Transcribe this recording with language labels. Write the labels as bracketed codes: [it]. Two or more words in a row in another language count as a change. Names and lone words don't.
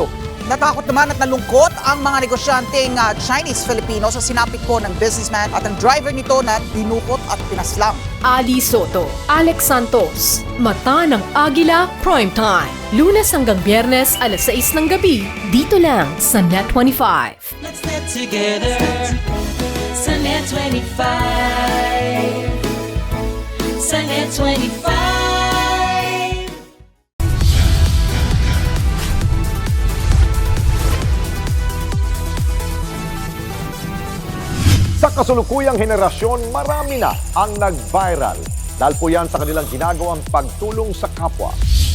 [tl] Natakot naman at nalungkot ang mga negosyanteng Chinese-Filipino sa sinapit po ng businessman at ang driver nito na dinukot at pinaslang. Ali Soto, Alex Santos, Mata ng Agila Primetime. Lunes hanggang Biyernes, alas 6 ng gabi, dito lang sa Net25. [en] Let's net together. Sa Net 25. [tl] Sa Net 25. Sa kasulukuyang henerasyon, marami na ang nag-viral. Dahil po yan sa kanilang ginagawang pagtulong sa kapwa.